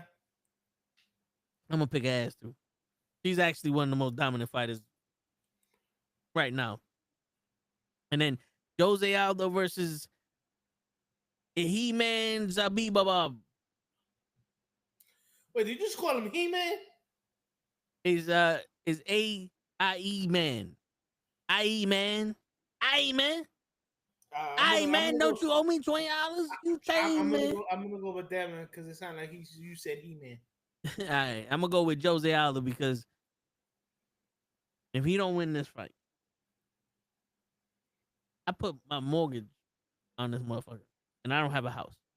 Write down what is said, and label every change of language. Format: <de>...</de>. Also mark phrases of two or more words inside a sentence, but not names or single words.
<en>I'm going to pick her ass, too. She's actually one of the most dominant fighters right now. And then Jose Aldo versus He-Man Zabibabab. Wait, did you just call him He-Man? Is A-I-E Man. I-E Man. I-E Man. I-E Man, don't you owe me $20? You changed, man. I'm gonna go with that, man, because it sounded like you said He-Man. All right, I'm gonna go with Jose Aldo because if he don't win this fight, I put my mortgage on this motherfucker, and I don't have a house.</en>